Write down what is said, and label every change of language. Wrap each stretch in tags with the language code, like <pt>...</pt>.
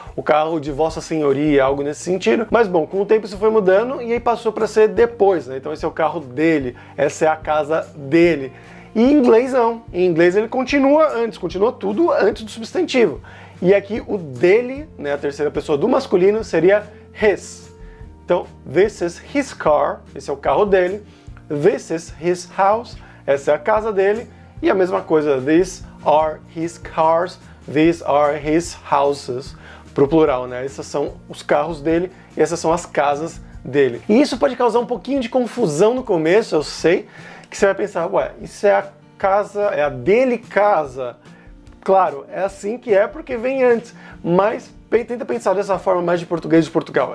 <pt>O carro de vossa senhoria, algo nesse sentido. Mas bom, com o tempo isso foi mudando e aí passou para ser depois, né? Então esse é o carro dele, essa é a casa dele. E em inglês não. Em inglês ele continua antes, continua tudo antes do substantivo. E aqui o dele, né, a terceira pessoa do masculino, seria his. Então,</pt> <en>this is his car,</en> <pt>esse é o carro dele.</pt> <en>This is his house,</en> <pt>essa é a casa dele. E a mesma coisa,</pt> <en>these are his cars, these are his houses,</en> <pt>pro plural, né? Esses são os carros dele e essas são as casas dele. E isso pode causar um pouquinho de confusão no começo, eu sei, que você vai pensar, ué, isso é a casa, é a dele casa. Claro, é assim que é porque vem antes, mas tenta pensar dessa forma mais de português de Portugal.</pt>